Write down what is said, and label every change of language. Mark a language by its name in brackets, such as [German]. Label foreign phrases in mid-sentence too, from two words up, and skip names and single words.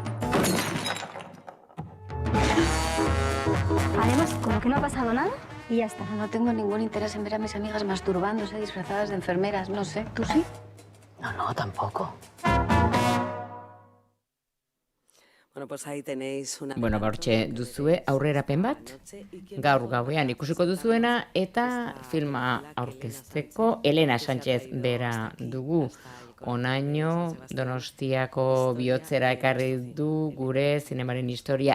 [Spanish] Haremos como que no ha pasado nada y ya está. No tengo ningún interés en ver a mis amigas masturbándose disfrazadas de enfermeras, no sé. ¿Tú sí? No, tampoco. Bueno, pues ahí tenéis una... [Basque] Bueno, gaurtxe duzue aurrerapen bat, gaur gauean ikusiko duzuena, eta filma aurkezteko Elena Sánchez bera dugu. Onaino Donostiako bihotzera ekarri du gure zinemaren historia.